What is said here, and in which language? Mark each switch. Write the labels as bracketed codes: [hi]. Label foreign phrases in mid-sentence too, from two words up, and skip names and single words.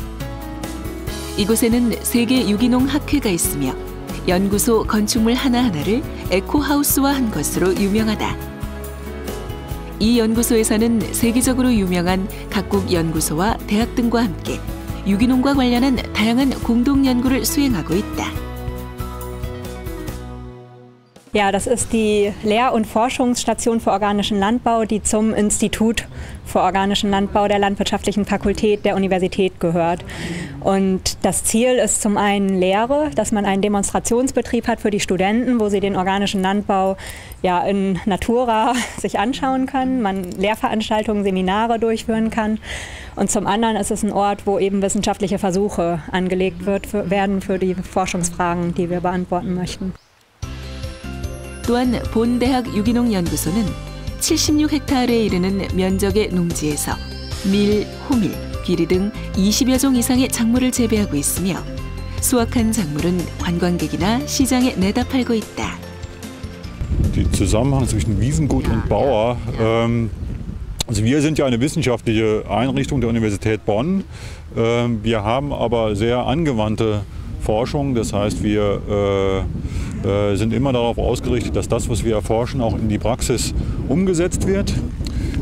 [ko] 이곳에는 세계 유기농 학회가 있으며 연구소 건축물 하나하나를 에코하우스화한 것으로 유명하다. 이 연구소에서는 세계적으로 유명한 각국 연구소와 대학 등과 함께 유기농과 관련한 다양한 공동 연구를 수행하고 있다. [de] Ja, das ist die Lehr- und Forschungsstation für organischen Landbau, die zum Institut für organischen Landbau der Landwirtschaftlichen Fakultät der Universität gehört. Und das Ziel ist zum einen Lehre, dass man einen Demonstrationsbetrieb hat für die Studenten, wo sie den organischen Landbau ja in Natura sich anschauen können, man Lehrveranstaltungen, Seminare durchführen kann. Und zum anderen ist es ein Ort, wo eben wissenschaftliche Versuche angelegt werden für die Forschungsfragen, die wir beantworten möchten. [ko] 또한 본대학 유기농연구소는 76헥타르에 이르는 면적의 농지에서 밀, 호밀, 귀리 등 20여 종 이상의 작물을 재배하고 있으며 수확한 작물은 관광객이나 시장에 내다 팔고 있다. [de] Der Zusammenhang zwischen Wiesengut und Bauer. Also wir sind ja eine wissenschaftliche Einrichtung der Universität Bonn. Wir haben aber sehr angewandte Forschung. Das heißt, wir sind immer darauf ausgerichtet, dass das, was wir erforschen, auch in die Praxis umgesetzt wird.